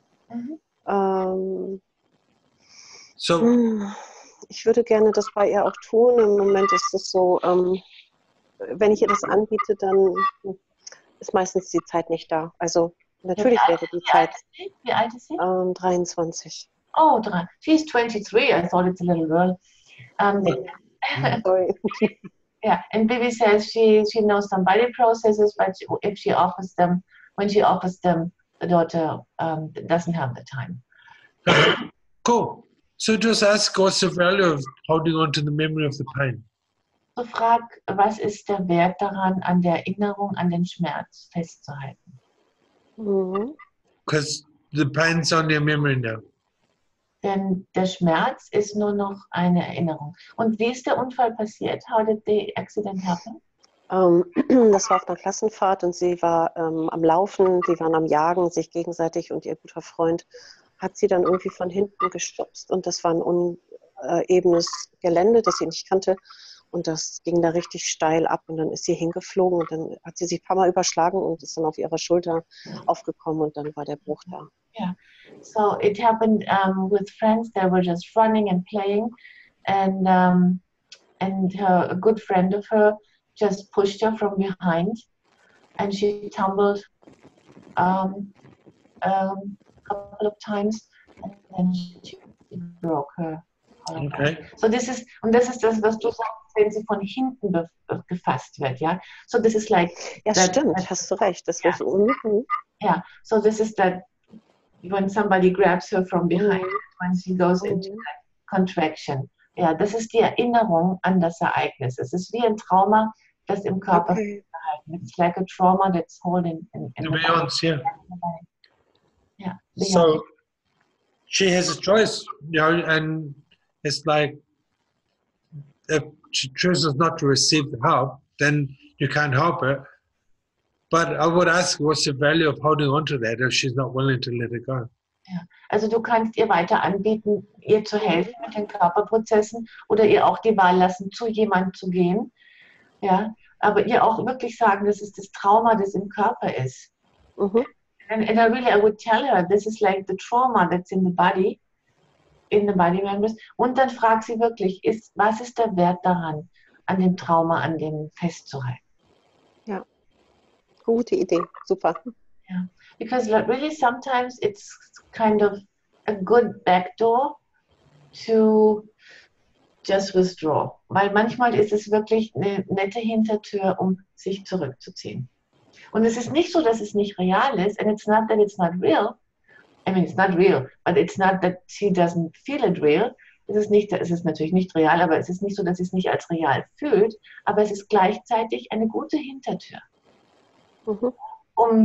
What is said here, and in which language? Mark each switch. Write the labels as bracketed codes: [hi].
[de] Mhm. Ich würde gerne das bei ihr auch tun. Im Moment ist es so, wenn ich ihr das anbiete, dann ist meistens die Zeit nicht da. Also natürlich wäre die Zeit Wie alt ist sie? 23. [en] Oh, she's 23. I thought it's a little girl. Sorry. Yeah, and Bibi says she knows some body processes, but when she offers them, the daughter doesn't have the time. okay, cool. So just ask what's the value of holding on to the memory of the pain? [de] So frag, was ist der Wert daran, an der Erinnerung an den Schmerz festzuhalten? [en] Because the pain's on your memory now. [de] Denn der Schmerz ist nur noch eine Erinnerung. Und wie ist der Unfall passiert? [en] How did the accident happen? [de] Das war auf einer Klassenfahrt und sie war am Laufen, die waren am Jagen, sich gegenseitig, und ihr guter Freund hat sie dann irgendwie von hinten gestupst und das war ein unebenes Gelände, das sie nicht kannte, und das ging da richtig steil ab und dann ist sie hingeflogen und dann hat sie sich ein paar Mal überschlagen und ist dann auf ihrer Schulter aufgekommen und dann war der Bruch da. [en] Yeah, so it happened with friends. They were just running and playing, and a good friend of her just pushed her from behind, and she tumbled a couple of times, and then she broke her collarbone. Okay. So this is [de] das, was du sagst, wenn sie von hinten gefasst wird, ja. [en] So this is like. [de] Ja, stimmt, hast du recht. Das wird [en] Yeah, so this is that. When somebody grabs her from behind, when she goes into that contraction. [de] Ja, das ist die Erinnerung an das Ereignis. Es ist wie ein Trauma, das im Körper festgehalten wird. [en] It's like a trauma that's holding in the Beyond, yeah. Yeah. So she has a choice, you know, and it's like if she chooses not to receive the help, then you can't help her. But I would ask, what's the value of holding on to that if she's not willing to let it go? [de] Ja. Also du kannst ihr weiter anbieten, ihr zu helfen mit den Körperprozessen oder ihr auch die Wahl lassen, zu jemandem zu gehen. Ja, aber ihr auch wirklich sagen, das ist das Trauma, das im Körper ist. And I would tell her, this is like the trauma that's in the body members. Und dann frag sie wirklich, was ist der Wert daran, an dem Trauma, an dem festzuhalten? Ja. Gute Idee, super. [en] Yeah, because really sometimes it's kind of a good backdoor to just withdraw. [de] Weil manchmal ist es wirklich eine nette Hintertür, um sich zurückzuziehen. Und es ist nicht so, dass es nicht real ist, [en] and it's not that it's not real. I mean, it's not real, but it's not that she doesn't feel it real. [de] es ist natürlich nicht real, aber es ist nicht so, dass sie es nicht als real fühlt, aber es ist gleichzeitig eine gute Hintertür, um